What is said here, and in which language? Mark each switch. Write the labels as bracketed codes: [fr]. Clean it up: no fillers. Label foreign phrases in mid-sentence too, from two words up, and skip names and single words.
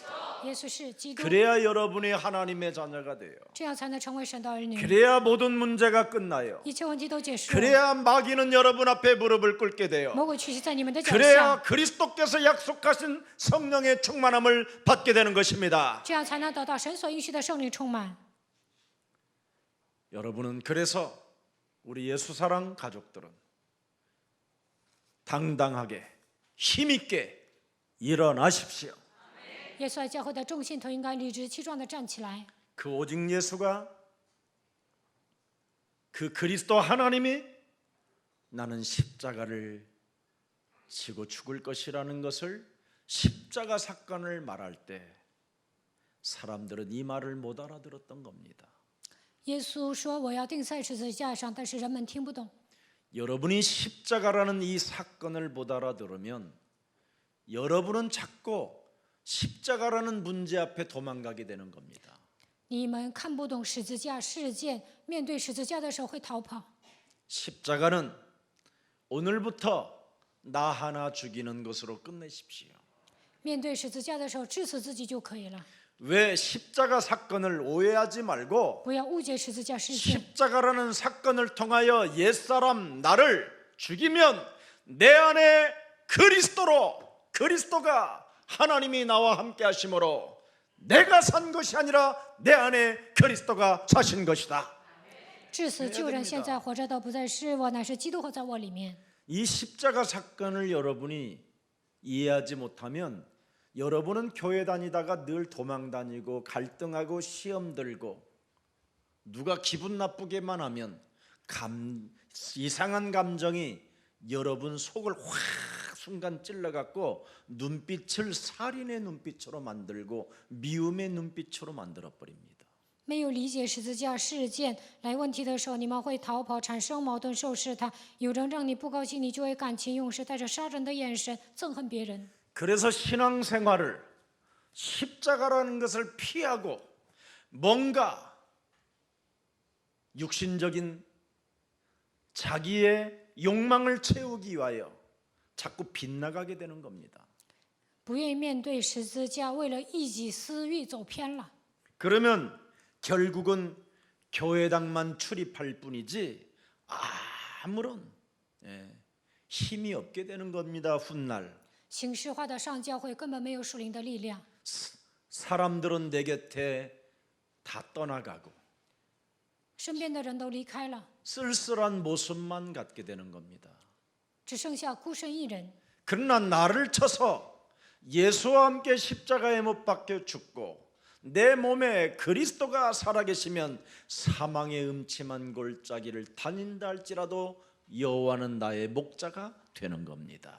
[zh] 耶稣是基督， [ko] 그래야 여러분이 하나님의 자녀가 돼요. [zh] 这样才能成为神的儿女， [ko] 그래야 모든 문제가 끝나요. [zh] 一切问题都结束。 [ko] 그래야 마귀는 여러분 앞에 무릎을 꿇게 돼요. [zh] 魔鬼屈膝在你们的脚 [ko] 그래야 [zh] 下， [ko] 그리스도께서 약속하신 성령의 충만함을 받게 되는 것입니다. [zh] 这样才能得到神所应许的圣灵充满。 [ko] 여러분은 그래서 우리 예수사랑 가족들은 당당하게 힘있게 일어나십시오. [zh] 耶稣爱教会的众信徒应该理直气壮地站起来。 [ko] 그 오직 예수가 그 그리스도 하나님이 나는 십자가를 지고 죽을 것이라는 것을 십자가 사건을 말할 때 사람들은 이 말을 못 알아들었던 겁니다. [zh] 耶稣说：“我要钉在十字架上。”但是人们听不懂。 [ko] 여러분이 십자가라는 이 사건을 못 알아들으면 여러분은 자꾸 십자가라는 문제 앞에 도망가게 되는 겁니다. [zh] 你们看不懂十字架事件，面对十字架的时候会逃跑。 [ko] 십자가는 오늘부터 나 하나 죽이는 것으로 끝내십시오. [zh] 面对十字架的时候，致死自己就可以了， [ko] 왜 십자가 사건을 오해하지 말고 [zh] 不要误解十字架事件。 [ko] 십자가라는 사건을 통하여 옛사람 나를 죽이면 내 안에 그리스도가 하나님이 나와 함께 하심으로 내가 산 것이 아니라 내 안에 그리스도가 사신 것이다. [zh] 致死救人，现在活着的不再是我，乃是基督活在我里面。 [ko] 이 십자가 사건을 여러분이 이해하지 못하면 여러분은 교회 다니다가 늘 도망 다니고 갈등하고 시험 들고 누가 기분 나쁘게만 하면 이상한 감정이 여러분 속을 확 순간 찔러갖고 눈빛을 살인의 눈빛으로 만들고 미움의 눈빛으로 만들어버립니다. [zh] 没有理解十字架事件来问题的时候，你们会逃跑，产生矛盾，受试探。有人让你不高兴，你就会感情用事，带着杀人的眼神憎恨别人。 [ko] 그래서 신앙생활을 십자가라는 것을 피하고 뭔가 육신적인 자기의 욕망을 채우기 위하여 자꾸 빗나가게 되는 겁니다. [zh] 不愿意面对十字架，为了一己私欲走偏了。 [ko] 그러면 결국은 교회당만 출입할 뿐이지 아무런 힘이 없게 되는 겁니다. 훗날 [zh] 形式化的上教会根本没有属灵的力量， [ko] 사람들은 내 곁에 다 떠나가고 [zh] 身边的人都离开了， [ko] 쓸쓸한 모습만 갖게 되는 겁니다. [zh] 只剩下孤身一人。 [ko] 그러나 나를 쳐서 예수와 함께 십자가에 못 박혀 죽고 내 몸에 그리스도가 살아계시면 사망의 음침한 골짜기를 다닌다 할지라도 여호와는 나의 목자가 되는 겁니다.